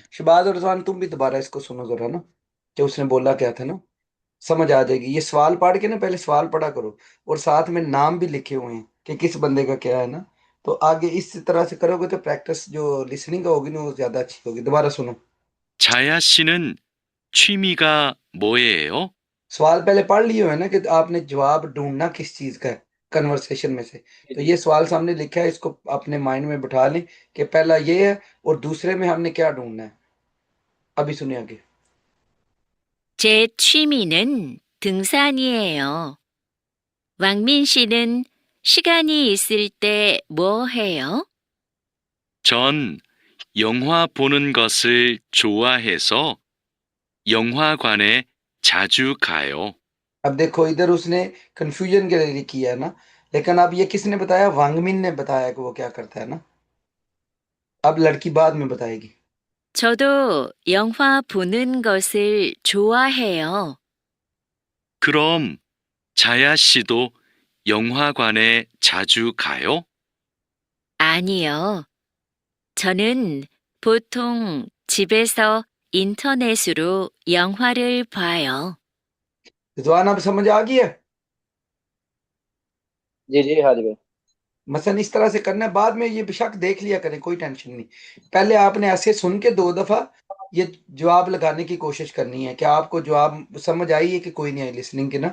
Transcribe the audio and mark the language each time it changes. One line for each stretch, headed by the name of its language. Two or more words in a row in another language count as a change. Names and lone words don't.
Hindi: शबाज और रिजवान, तुम भी दोबारा इसको सुनो जरा ना, कि उसने बोला क्या था ना। समझ आ जाएगी। ये सवाल पढ़ के ना, पहले सवाल पढ़ा करो, और साथ में नाम भी लिखे हुए हैं कि किस बंदे का क्या है ना। तो आगे इस तरह से करोगे तो प्रैक्टिस जो लिसनिंग का होगी ना, वो ज्यादा अच्छी होगी। दोबारा सुनो।
Korean: 자야 씨는 취미가 뭐예요?
Hindi: सवाल पहले पढ़ लिए हुए ना, कि आपने जवाब ढूंढना किस चीज का है कन्वर्सेशन में से। तो ये सवाल सामने लिखा है, इसको अपने माइंड में बिठा लें कि पहला ये है और दूसरे में हमने क्या ढूंढना है। अभी सुनिए आगे।
Korean: 제 취미는 등산이에요. 왕민 씨는 시간이 있을 때 뭐 해요? 전 영화 보는 것을 좋아해서 영화관에 자주 가요.
Hindi: अब देखो, इधर उसने कंफ्यूजन के लिए किया है ना, लेकिन अब ये किसने बताया, वांगमिन ने बताया कि वो क्या करता है ना। अब लड़की बाद में बताएगी।
Korean: 저도 영화 보는 것을 좋아해요. 그럼 자야 씨도 영화관에 자주 가요? 아니요. 저는 보통 집에서 인터넷으로 영화를 봐요.
Hindi: रिजवान, अब समझ आ गई है। जी जी हाँ जी भाई। मसलन इस तरह से करना है, बाद में ये बेशक देख लिया करें, कोई टेंशन नहीं। पहले आपने ऐसे सुन के दो दफा ये जवाब लगाने की कोशिश करनी है कि आपको जवाब समझ आई है कि कोई नहीं आई लिसनिंग के ना।